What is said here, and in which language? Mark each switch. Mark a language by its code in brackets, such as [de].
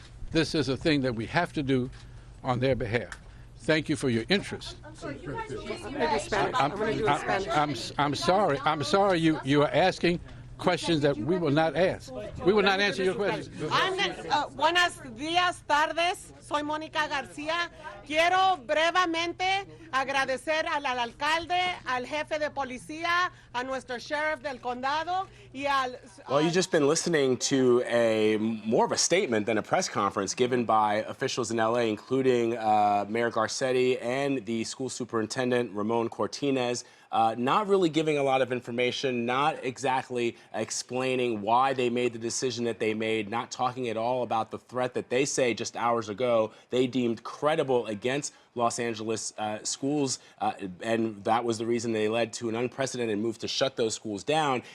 [en] This is a thing that we have to do on their behalf. Thank you for your interest. I'm sorry you are asking questions that we will not ask. We will not answer your questions. [es] Buenos días, tardes. Soy Mónica García. Quiero brevemente agradecer al alcalde, al jefe de policía, a nuestro sheriff del condado y al... [en] Well, you've just been listening to more of a statement than a press conference given by officials in LA, including Mayor Garcetti and the school superintendent, Ramon Cortines. Not really giving a lot of information, not exactly explaining why they made the decision that they made, not talking at all about the threat that they say just hours ago they deemed credible against Los Angeles schools, and that was the reason they led to an unprecedented move to shut those schools down.